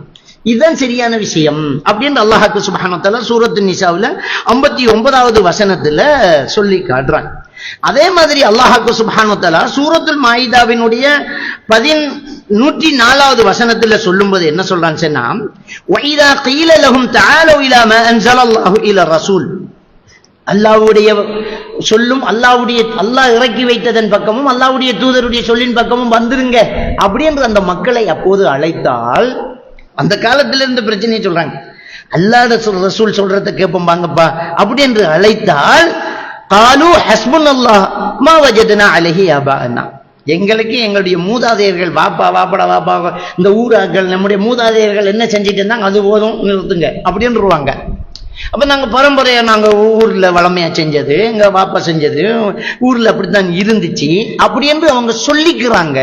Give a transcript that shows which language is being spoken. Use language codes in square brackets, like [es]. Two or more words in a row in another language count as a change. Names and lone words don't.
[ta] இதுதான் சரியான விஷயம் அப்படின்னு அல்லாஹ் [ar] سبحانه وتعالى [ta] சூரத்து நிசாவுல 59வது வசனத்துல சொல்லி காட்டுறான். அதே மாதிரி அல்லாஹ் [ar] سبحانه وتعالى [ta] சூரத்துல் மாயிதாவினுடைய 104வது வசனத்துல சொல்லும்போது என்ன சொல்றான்னு சொன்னா, [ar] وَإِذَا قِيلَ لَهُمْ تَعَالَوْا إِلَى مَا أَنزَلَ اللَّهُ إِلَى الرَّسُولِ [ta] அல்லாஹ்வுடைய சொல்லும் அல்லாஹ் இறக்கி வைத்ததன் பக்கமும் அல்லாஹ்வுடைய தூதருடைய சொல்லின் பக்கமும் வந்துருங்க அப்படின்ற அந்த மக்களை அப்போது அழைத்தால், அந்த காலத்துல இருந்த பிரச்சனையை சொல்றாங்க, அல்லாஹ் ரசூல் சொல்றத கேட்போம் வாங்கப்பா அப்படி என்று அழைத்தால், [ar] قالوا حسبنا الله ما وجدنا عليه آباءنا, [ta] எங்களுக்கு எங்களுடைய மூதாதையர்கள் வாப்பா இந்த ஊராக்கள் நம்முடைய மூதாதையர்கள் என்ன செஞ்சுட்டு இருந்தாங்க அது போதும் நிறுத்துங்க அப்படின்னுருவாங்க. அப்ப நாங்க பரம்பரையா நாங்க ஊர்ல வளமையா செஞ்சது, எங்க வாப்பா செஞ்சது ஊர்ல அப்படித்தான் இருந்துச்சு அப்படி என்று அவங்க சொல்லிக்கிறாங்க.